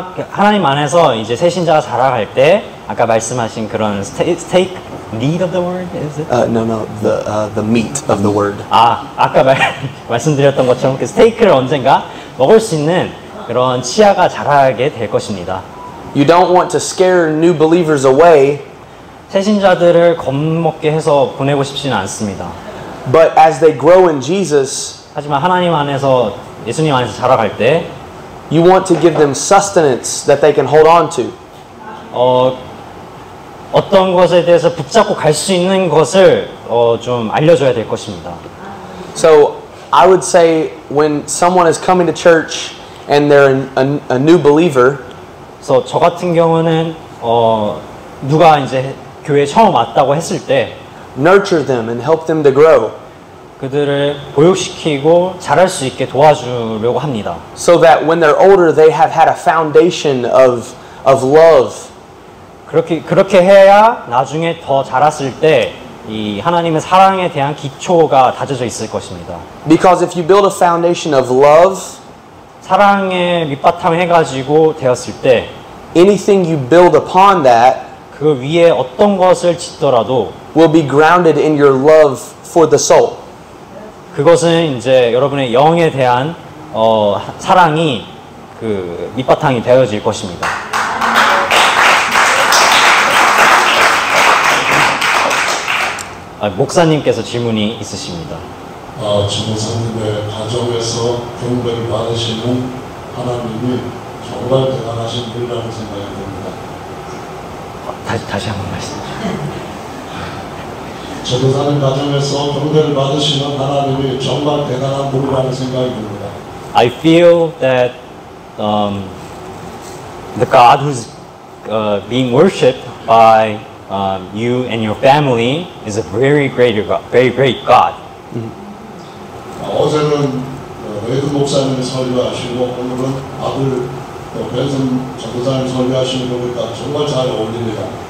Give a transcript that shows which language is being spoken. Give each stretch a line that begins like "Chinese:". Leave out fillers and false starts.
Korean: 하나님 안에서 이제 새 신자가 자라갈 때 아까 말씀하신 그런 스테이크
English: meat of the word is it? No, the meat of the word.
Korean: 아까 말씀드렸던 것처럼 그 스테이크를 언젠가 먹을 수 있는 그런 치아가 자라게 될 것입니다.
English: You don't want to scare new believers away.
Korean: 새 신자들을 겁먹게 해서 보내고 싶지는 않습니다.
English: But as they grow in Jesus,
Korean: 하지만 하나님 안에서 예수님 안에서 자라갈 때
English: you want to give them sustenance that they can hold on to.
Korean: 어떤 것에 대해서 붙잡고 갈 수 있는 것을 좀 알려줘야 될 것입니다.
English: So I would say when someone is coming to church and they're a new believer,
Korean: 그래서 저 같은 경우는 누가 이제 교회에 처음 왔다고 했을 때
English: nurture them and help them to grow.
Korean: 그들을 보육시키고 자랄 수 있게 도와주려고 합니다.
English: So that when they're older, they have had a foundation of love.
Korean: 그렇게 해야 나중에 더 자랐을 때 이 하나님의 사랑에 대한 기초가 다져져 있을 것입니다.
English: Because if you build a foundation of love,
Korean: 사랑의 밑바탕 해가지고 되었을 때
English: anything you build upon that
Korean: 그 위에 어떤 것을 짓더라도
English: will be grounded in your love for the soul.
Korean: 그것은 이제 여러분의 영에 대한 사랑이 그 밑바탕이 되어질 것입니다. 목사님께서 질문이 있으십니다. 주 목사님의 가정에서 경배를 받으시는 하나님이 정말 대단하신 분이라는 생각이 듭니다. 다시 한번 말씀해 주세요. 저도 사는 가정에서 경배를 받으시는 하나님이 정말 대단한 분이라는 생각이 듭니다.
English: I feel that the God who's being worshipped by you and your family is a very great God.
Korean: 어제는 레이드 목사님이 설교하시고 오늘은 아들 벤슨 전도사님 설교하시는 거 보니까 정말 잘 어울립니다.